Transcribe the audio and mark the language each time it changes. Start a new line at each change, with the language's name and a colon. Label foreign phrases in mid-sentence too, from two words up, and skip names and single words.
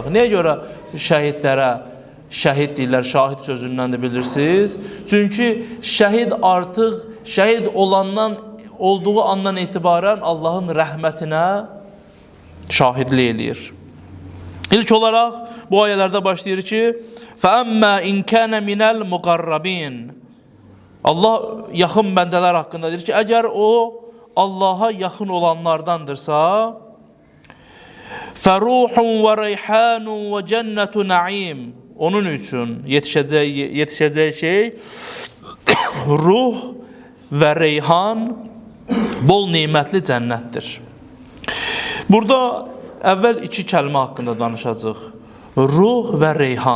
Azerbaijani: Niyə görə şəhidlərə şəhid deyirlər, şahid sözündən də bilirsiniz? Çünki şəhid artıq, şəhid olduğu andan etibarən Allahın rəhmətinə şahidlik eləyir. İlk olaraq bu ayələrdə başlayır ki,
Arabic: فَأَمَّا إِنْ كَانَ مِنَ الْمُقَرَّبِينَ
Azerbaijani: Allah yaxın bəndələr haqqında deyir ki, əgər o Allaha yaxın olanlardandırsa,
Arabic: فَرُوحٌ وَرَيْحَانٌ وَجَنَّةُ نَعِيمٌ
Azerbaijani: Onun üçün yetişəcək şey ruh və reyhan bol neymətli cənnətdir. Burada əvvəl iki kəlmə haqqında danışacaq. Ruh və reyhan.